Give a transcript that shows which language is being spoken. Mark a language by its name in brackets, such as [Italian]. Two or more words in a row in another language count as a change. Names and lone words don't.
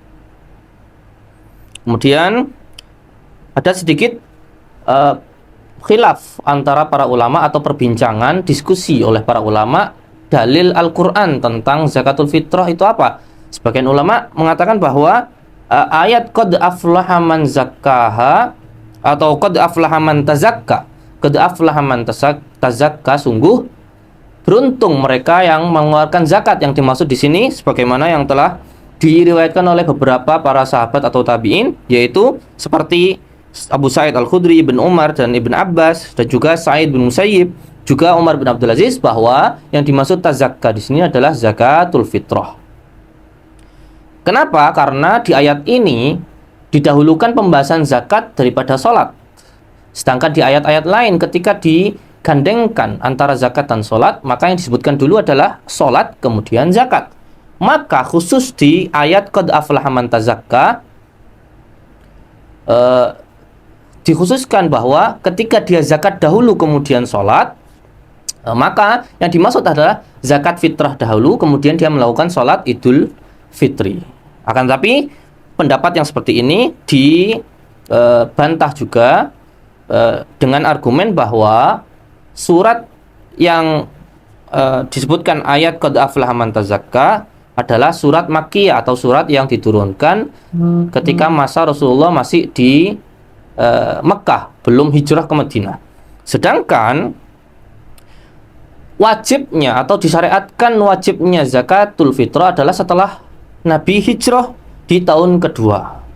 [Indonesian] Kemudian ada sedikit khilaf antara para ulama atau perbincangan diskusi oleh para ulama dalil Al-Quran tentang [Arabic] زكاة الفطرة [Indonesian] itu apa. Sebagian ulama mengatakan bahwa ayat [Arabic] قد أفلح من زكاها [Indonesian] atau [Arabic] قد أفلح من تزكى، قد أفلح من تزكى, [Indonesian] sungguh beruntung mereka yang mengeluarkan zakat. Yang dimaksud di sini sebagaimana yang telah diriwayatkan oleh beberapa para sahabat atau tabi'in, yaitu seperti Abu Sa'id Al-Khudri, Ibn Umar dan Ibn Abbas, dan juga Sa'id bin Musayyib, juga Umar bin Abdul Aziz, bahwa yang dimaksud tazakka di sini adalah [Arabic] زكاة الفطرة. [Indonesian] Kenapa? Karena di ayat ini didahulukan pembahasan zakat daripada sholat. Sedangkan di ayat-ayat lain ketika digandengkan antara zakat dan sholat, maka yang disebutkan dulu adalah sholat kemudian zakat. Maka khusus di ayat [Arabic] قد أفلح من تزكى [Indonesian] dikhususkan bahwa ketika dia zakat dahulu kemudian sholat, maka yang dimaksud adalah zakat fitrah dahulu kemudian dia melakukan sholat idul fitri. Akan tapi pendapat yang seperti ini dibantah juga dengan argumen bahwa surat yang disebutkan ayat [Arabic] قد أفلح من تزكى [Indonesian] adalah surat Makkiyah atau surat yang diturunkan ketika masa Rasulullah masih di Mekah, belum hijrah ke Madinah. Sedangkan wajibnya atau disyariatkan wajibnya [Arabic] زكاة الفطرة [Indonesian] adalah setelah Nabi hijrah di tahun kedua.